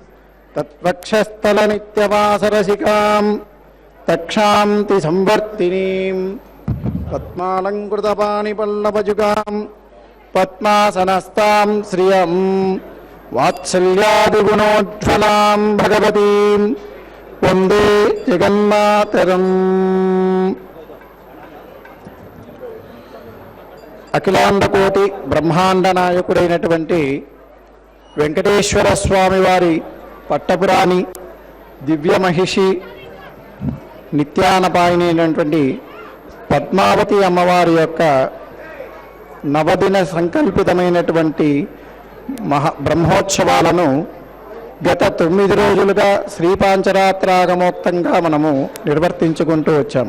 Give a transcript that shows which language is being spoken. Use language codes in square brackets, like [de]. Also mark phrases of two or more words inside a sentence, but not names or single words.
[sa] ತತ್ವಕ್ಷಸ್ಥಲನಿತ್ಯವಾಸರಸಿಕಾಂ ತಕ್ಷಾಂತಿ ಸಂವರ್ತಿನೀಂ ಪದ್ಮಾಲಂಕೃತಪಾಣಿಪಲ್ಲವಜುಗಾಂ ಪದ್ಮಾಸನಸ್ತಾಂ ಶ್ರಿಯಂ ವಾತ್ಸಲ್ಯಾದಿಗುಣೋಜ್ವಲಾಂ ಭಗವತೀಂ ವಂದೇ ಜಗನ್ಮಾತರಂ. [te] అఖిలాండకోటి బ్రహ్మాండ నాయకుడైనటువంటి వెంకటేశ్వర స్వామి వారి పట్టపురాణి దివ్య మహిషి నిత్యానపాయిని అయినటువంటి పద్మావతి అమ్మవారి యొక్క నవదిన సంకల్పితమైనటువంటి బ్రహ్మోత్సవాలను గత 9 రోజులుగా శ్రీపాంచరాత్రాగమోక్తంగా మనము నిర్వర్తించుకుంటూ వచ్చాం.